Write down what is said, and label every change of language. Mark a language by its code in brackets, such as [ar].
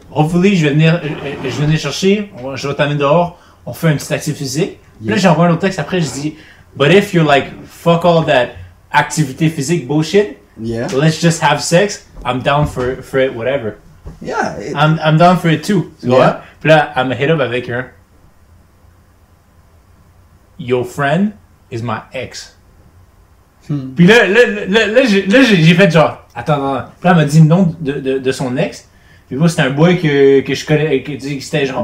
[fr] Hopefully, je vais venir chercher, je vais t'amener dehors, on fait un petit actif physique. Puis là, j'envoie un autre texte après, je dis, [en] But if you're like, fuck all that [fr] activité physique [en] bullshit, Yeah. let's just have sex, I'm down for it, whatever. Yeah. I'm down for it too. [fr] Tu vois? Puis là, elle me hit up avec un [en] Your friend is my ex. [fr] Puis là, j'ai fait genre, attends. Puis là, elle m'a dit le nom de son ex. Puis moi, c'était un boy que je connais, que c'était genre.